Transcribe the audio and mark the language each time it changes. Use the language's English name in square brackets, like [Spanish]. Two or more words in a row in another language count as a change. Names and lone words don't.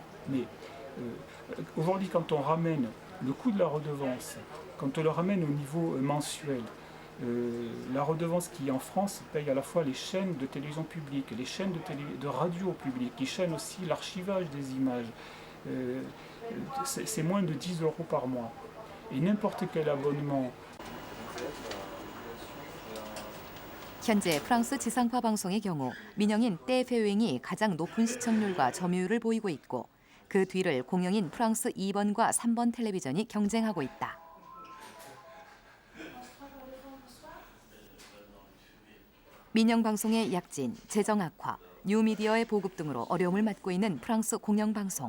[French] Mais aujourd'hui, quand on ramène le coût de la redevance, quand on le ramène au niveau mensuel, la redevance qui en France paye à la fois les chaînes de télévision publique, les chaînes de radio publique, qui chaînent aussi l'archivage des images, c'est moins de 10 € par mois. Et n'importe quel abonnement. [Korean] 현재 프랑스 지상파 방송의 경우 민영인 떼페웽이 가장 높은 시청률과 점유율을 보이고 있고 그 뒤를 공영인 프랑스 2번과 3번 텔레비전이 경쟁하고 있다. 민영 방송의 약진, 재정 악화, 뉴미디어의 보급 등으로 어려움을 맞고 있는 프랑스 공영방송.